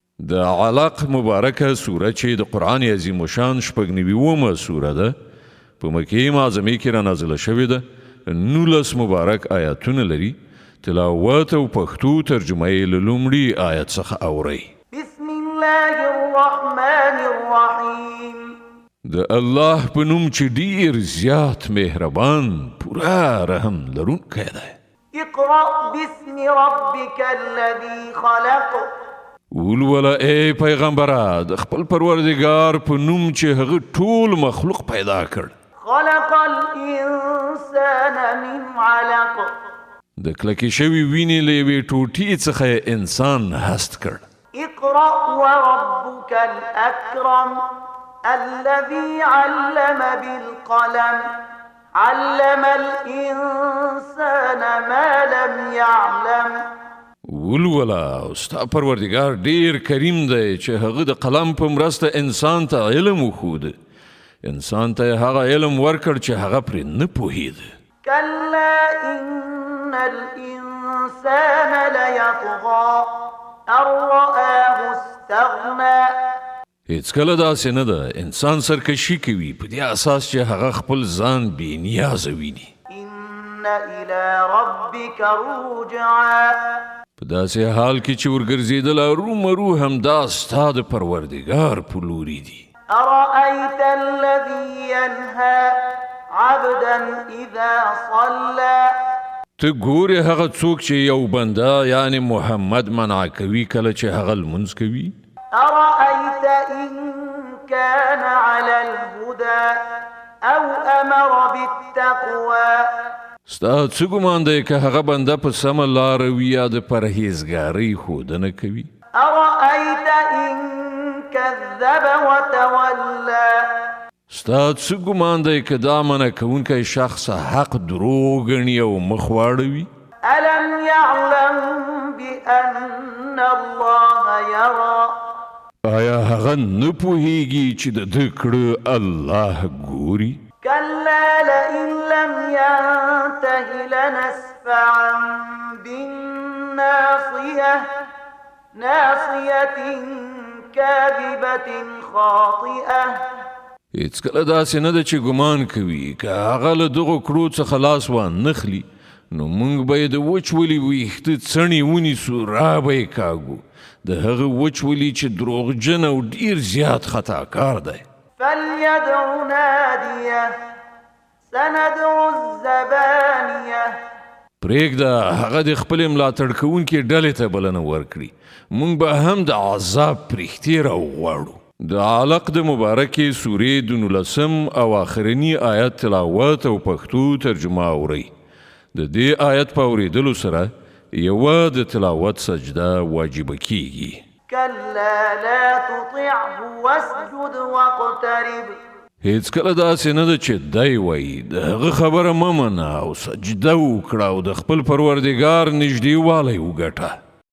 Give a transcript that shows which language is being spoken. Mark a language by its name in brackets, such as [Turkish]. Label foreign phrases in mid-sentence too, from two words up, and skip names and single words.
[Pashto] د علق مبارکه سوره چې د قرآن عظیم الشان 90 سوره ده په مکې معظمې کې را نازله شوې ده 19 مبارک آیاتونه لري تلاوت او پښتو ترجمه یې له لومړي آیت څخه اورئ [Arabic] بسم الله الرحمن الرحیم [Pashto] د الله په نوم چې ډیر زیات مهربان پورا رحم لرونکی دی [Arabic] اقرأ باسم ربك الذي خلق [Pashto] ولولا ای پیغمبره د خپل پروردگار په نوم چې هغه ټول مخلوق پیدا کړ [Arabic] خلق الانسان من علق [Pashto] د کلکې شوي وینې له یوې ټوټې څخه انسان هست کړ [Arabic] اقرأ وربك الأكرم الذي علم بالقلم علم الإنسان ما لم يعلم [Pashto] ولولا ستا پروردگار ډیر کریم دی چې هغه د قلم په مرسته انسان ته علم وښود انسان ته هغه علم ورکړ چې هغه پرې نه پوهید [Arabic] كلا إن الإنسان ليطغى أن رآه استغنى [Pashto] هیڅ کله داسې نه ده انسان سرکشي کوي په دې اساس چې هغه خپل ځان بې نیازه ویني [Arabic] إن إلى ربك رجعا [Pashto] په داسې حال کې چې ورګرځېدل ارومرو همدا ستا د پروردګار په لوري دي [Arabic] أرأيت الذي ينهى عبدا إذا صلى [Pashto] ته ګورې هغه څوک چې یو بنده یعنی محمد منع کوي کله چې هغه لمونځ کوي [Arabic] أرأيت إن كان على الهدى أو أمر بالتقوى [Pashto] ستا څه ګمان دی که هغه بنده په سمه لاره وي یا د پرهیزګارۍ ښودنه کوي [Arabic] أرأيت إن كذب وتولى [Pashto] ستا څه ګمان دی که دا منع کوونکی شخص حق دروغ ګڼي او مخ واړوي [Arabic] ألم يعلم بأن الله يرى [Pashto] آیا هغه نه پوهیږي چې د ده کړه الله ګوري [Arabic] كلا لئن لم ينته لنسفعا بالناصية ناصية كاذبة خاطئة [Pashto] هیڅ کله داسې نه ده چې ګمان کوي که هغه له دغو کړو څخه لاس وانخلي نو موږ به یې د وچولي ویښته څڼې ونیسو را به یې کاږو د هغه وچولي چې دروغجن او ډیر زیات خطاکار دی [Arabic] فليدع ناديه سندع الزبانية [Pashto] پرېږده هغه د خپلې ملاتړ کوونکې ډلې ته بلنه ورکړي موږ به هم د عذاب پرښتې راوغواړو د علق د مبارکې سورې د 19 او آخرني آیت تلاوت او پښتو ترجمه اورئ د دې آیت په اورېدلو سره یوه د تلاوت سجده واجبه کیږي [Arabic] كلا لا تطعه واسجد واقترب [Pashto] هیڅ کله داسې نه ده چې دی وایي د هغه خبره مه منه او سجده وکړه او د خپل پروردګار نږدېوالی وګټه